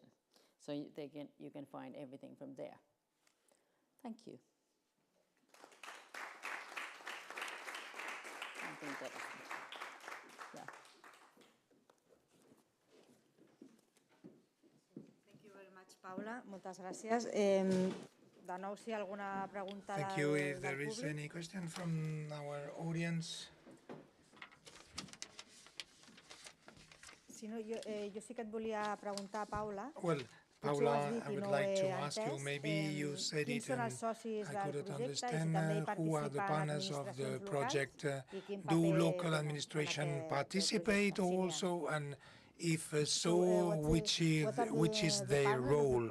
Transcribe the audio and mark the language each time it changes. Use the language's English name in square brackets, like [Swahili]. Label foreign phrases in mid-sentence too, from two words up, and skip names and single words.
[English] So you can find everything from there. Thank you. I think that, yeah. Thank you very much, Paula. [Catalan] Moltes gràcies. De nou, si hi ha alguna pregunta del públic. [English] Thank you. If there is any question from our audience. [Catalan] Si no, jo sí que et volia preguntar, Paula. [English] Well, Paula, I would like to ask you, maybe you said it and I couldn't understand, who are the partners of the project? Do local administration participate also, and if so, which is their role?